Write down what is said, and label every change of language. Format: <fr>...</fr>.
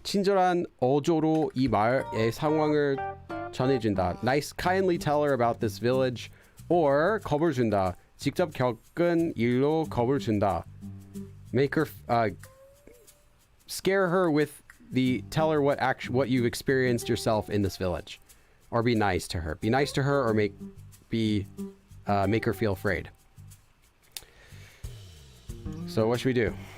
<ko>친절한 어조로 이 마을의 상황을 전해준다.</ko> <en>Nice, kindly tell her about this village.</en> <ko>Or 겁을 준다. 직접 겪은 일로 겁을 준다.</ko> <en>Make her, scare her with tell her what you've experienced yourself in this village. Or be nice to her. Be nice to her or make her feel afraid. So what should we do?</en>